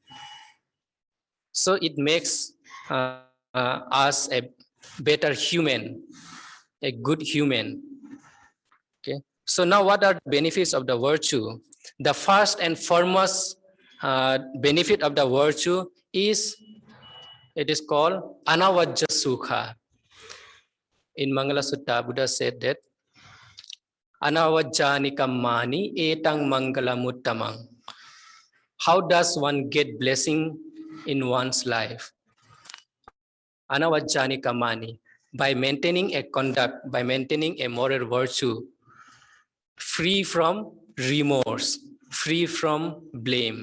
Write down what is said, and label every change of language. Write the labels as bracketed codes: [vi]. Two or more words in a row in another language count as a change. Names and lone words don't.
[en] So it makes us a better human, a good human. Okay. So now what are the benefits of the virtue? The first and foremost benefit of the virtue is, it is called [pi] anavajja sukha. [en] In Mangala Sutta, Buddha said that [pi] anavajjani kammani etang mangalamuttamang. [en] How does one get blessing in one's life? [pi] Anavajjani kammani, [en] by maintaining a conduct, by maintaining a moral virtue, free from remorse, free from blame.